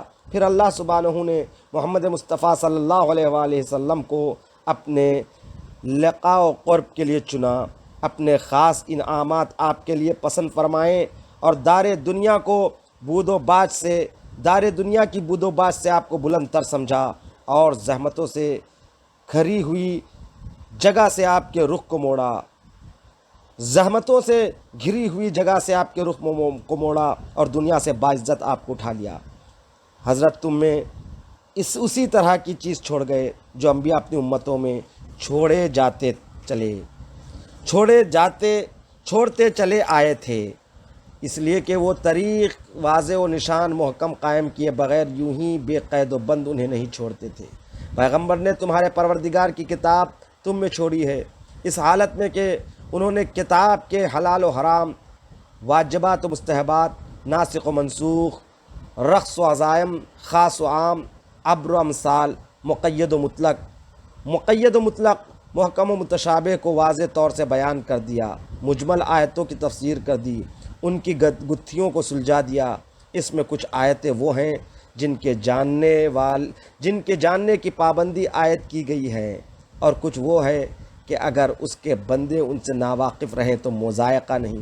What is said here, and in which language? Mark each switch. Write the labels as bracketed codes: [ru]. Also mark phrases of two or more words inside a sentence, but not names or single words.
[ur] پھر اللہ سبحانہ نے محمد مصطفیٰ صلی اللہ علیہ وآلہ وسلم کو اپنے لقاء و قرب کے لیے چنا، اپنے خاص انعامات آپ کے لیے پسند فرمائے اور دار دنیا کی بود و باش سے آپ کو بلند تر سمجھا اور زحمتوں سے گھری ہوئی جگہ سے آپ کے رخ کو موڑا اور دنیا سے باعزت آپ کو اٹھا لیا۔ حضرت تم میں اسی طرح کی چیز چھوڑ گئے جو انبیاء اپنی امتوں میں چھوڑے جاتے چلے، چھوڑتے چلے آئے تھے، اس لیے کہ وہ طریق واضح و نشان محکم قائم کیے بغیر یوں ہی بے قید و بند انہیں نہیں چھوڑتے تھے۔ پیغمبر نے تمہارے پروردگار کی کتاب تم میں چھوڑی ہے، اس حالت میں کہ انہوں نے کتاب کے حلال و حرام، واجبات و مستحبات، ناسخ و منسوخ، رخص و عزائم، خاص و عام، ابر و امثال، مقید و مطلق، محکم و متشابہ کو واضح طور سے بیان کر دیا، مجمل آیتوں کی تفسیر کر دی، ان کی گتھیوں کو سلجھا دیا۔ اس میں کچھ آیتیں وہ ہیں جن کے جاننے کی پابندی عائد کی گئی ہے، اور کچھ وہ ہے کہ اگر اس کے بندے ان سے ناواقف رہیں تو مضائقہ نہیں۔